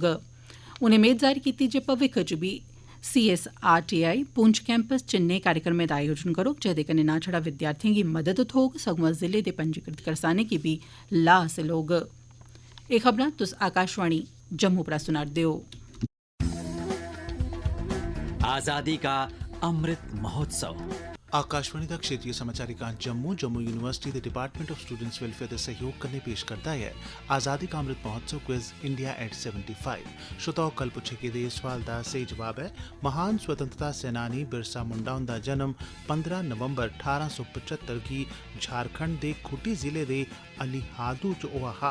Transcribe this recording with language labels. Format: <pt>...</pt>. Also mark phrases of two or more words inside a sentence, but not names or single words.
<doi>उनें मेद जाहिर कीती जे भविक्ख च बी CSRTI पुंछ कैंपस च नेह् कार्यक्रमें दा आयोजन करोग जेह्दे कन्नै न छड़ा विद्यार्थिएं गी मदद थ्होग सगुआं जिले दे पंजीकृत करसानें गी बी लाह् हासल होग। एह् खबरां तुस आकाशवाणी जम्मू परा सुना'रदे ओ। आजादी का अमृत महोत्सव। आकाशवाणी दा क्षेत्रीय समाचार एकांश जम्मू यूनिवर्सिटी दे डिपार्टमेंट ऑफ स्टूडेंट्स वेलफेयर दे सहयोग कन्नै पेश करदा है आजादी का अमृत महोत्सव क्विज इंडिया एट 75। श्रोताओ, कल पुच्छे गेदे इस सवाल दा स्हेई जवाब है महान स्वतंत्रता सेनानी बिरसा मुंडा हुंदा जन्म 15 नवंबर 1875 गी झारखंड दे खूंटी जिले दे अलीहादू च होआ हा।</doi>